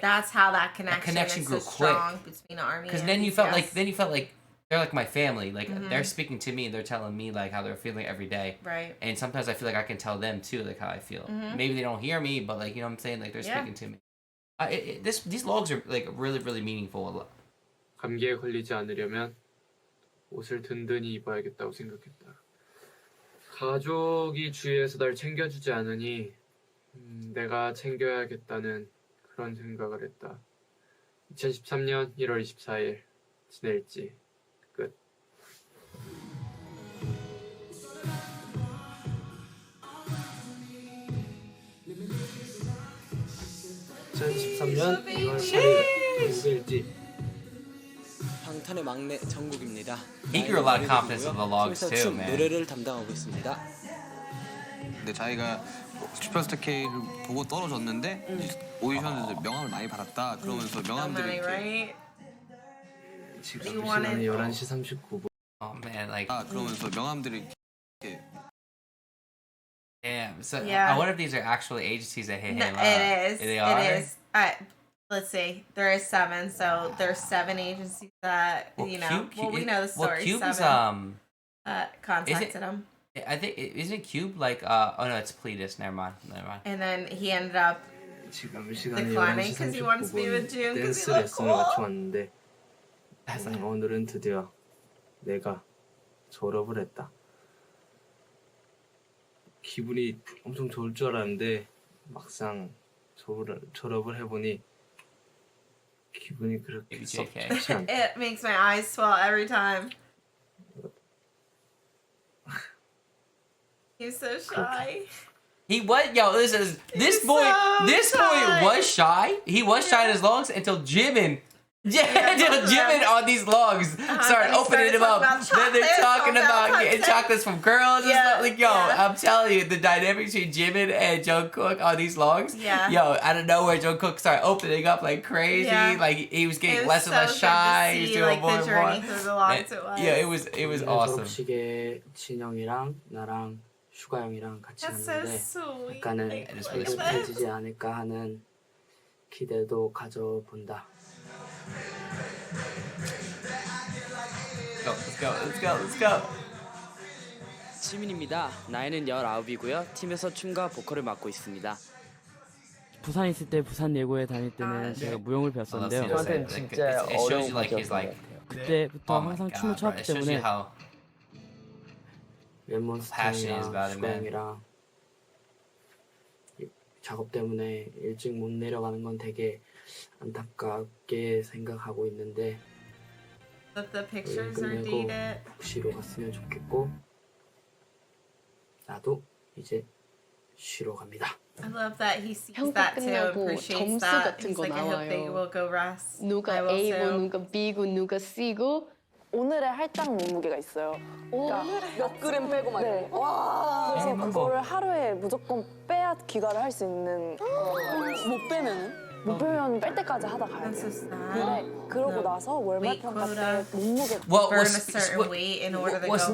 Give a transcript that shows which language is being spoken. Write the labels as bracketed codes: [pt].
[en] That's how that connection grew so strong between Army. Because then you felt like they're like my family. Like they're speaking to me and they're telling me like how they're feeling every day. Right. And sometimes I feel like I can tell them too, like how I feel. Maybe they don't hear me, but like you know what I'm saying, like they're speaking to me. These vlogs are like really meaningful. [ko] 감기에 걸리지 않으려면 옷을 든든히 입어야겠다고 생각했다. 가족이 주위에서 날 챙겨주지 않으니 내가 챙겨야겠다는 그런 생각을 했다. 2013년 1월 24일 지낼지 끝. 2013년 2월 8일 목요일지 방탄의 막내 정국입니다. [en] He grew a lot of confidence in the vlogs too, man. [ko] 노래를 담당하고 있습니다. 근데 자기가 슈퍼스타 K를 보고 떨어졌는데 오디션에서 명함을 많이 받았다. 그러면서 명함들이 이렇게 지금 시간이 11시 39분. [en] Oh man, like [ko] 그러면서 명함들이 이렇게 [en] Damn. So I wonder if these are actually agencies that hit him up. It is. They are? It is. Let's see. There is 7, so there's 7 agencies that we know the story. Cube is contacted him. I think isn't Cube like oh no, it's Pletus. Never mind. And then he ended up declining because he wants to be with June because he looked cool. [ko] 왔는데 오늘은 드디어 내가 졸업을 했다. 기분이 엄청 좋을 줄 알았는데 막상 졸업을 해보니 기분이 그렇게 썩 좋지 않다. [en] It makes my eyes swell every time. He's so shy. He was this boy was shy. He was shy in his lungs until Jimin on these logs started opening them up. Then they're talking about getting chocolates from girls and stuff. Like, I'm telling you, the dynamic between Jimin and Jungkook on these logs. Yo, out of nowhere, Jungkook started opening up like crazy. Like he was getting less and less shy. He was doing more and more. Yeah, it was awesome. [ko] 졸업식에 진영이랑 나랑 슈가 형이랑 같이 갔는데 약간은 익숙해지지 않을까 하는 기대도 가져본다. [en] Let's go. [ko] 시민입니다. 나이는 19이고요. 팀에서 춤과 보컬을 맡고 있습니다. 부산에 있을 때 부산 예고에 다닐 때는 제가 무용을 배웠었는데요. 저한테는 진짜 어려운 과정이었던 것 같아요. 그때부터 항상 춤을 췄기 때문에 랩몬스터랑 슈가 형이랑 작업 때문에 일찍 못 내려가는 건 되게 안타깝게 생각하고 있는데 끝내고 쉬러 갔으면 좋겠고 나도 이제 쉬러 갑니다. [en] I love that he sees that too, appreciates that. He's like, I hope they will go rest. [ko] 누가 A고 누가 B고 누가 C고 오늘의 할당 몸무게가 있어요. 그러니까 몇 그램 빼고 막 네. 와. 그래서 그거를 하루에 무조건 빼야 귀가를 할 수 있는 못 빼면은? 못 빼면 뺄 때까지 하다 가야 돼요. 근데 그러고 나서 월말 평가 때 몸무게 [en] burn a certain weight in order to go